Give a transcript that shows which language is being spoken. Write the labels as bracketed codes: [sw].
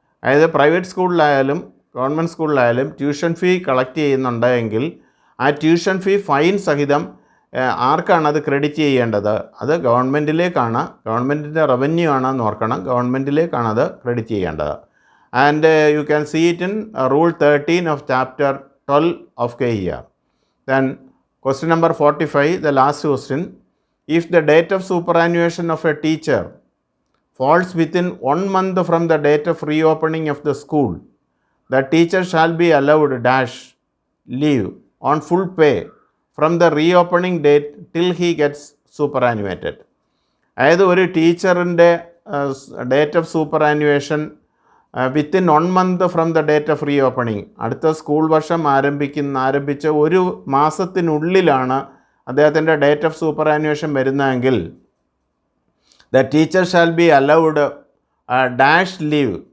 [ml] അതായത് private സ്കൂളിലായാലും government സ്കൂളിലായാലും tuition fee collect ചെയ്യുന്നുണ്ടെങ്കിൽ ആ ട്യൂഷൻ ഫീ ഫൈൻ സഹിതം ആർക്കാണ് അത് ക്രെഡിറ്റ് ചെയ്യേണ്ടത്? അത് ഗവൺമെൻറ്റിലേക്കാണ്. ഗവൺമെൻറ്റിൻ്റെ റവന്യൂ ആണെന്ന് ഓർക്കണം. ഗവൺമെൻറ്റിലേക്കാണ് അത് ക്രെഡിറ്റ് ചെയ്യേണ്ടത്. [en] And you can see it in rule 13 of chapter 12 of KER. Then question number 45, the last question. If the date of superannuation of a teacher falls within 1 month from the date of reopening of the school, the teacher shall be allowed dash leave on full pay from the reopening date till he gets superannuated. [ml] അതായത് ഒരു ടീച്ചറിൻ്റെ date of superannuation [en] within 1 month from the date of reopening, [ml] അടുത്ത school വർഷം ആരംഭിച്ച ഒരു മാസത്തിനുള്ളിലാണ് അദ്ദേഹത്തിൻ്റെ date of superannuation വരുന്നതെങ്കിൽ [en] The teacher shall be allowed dash leave.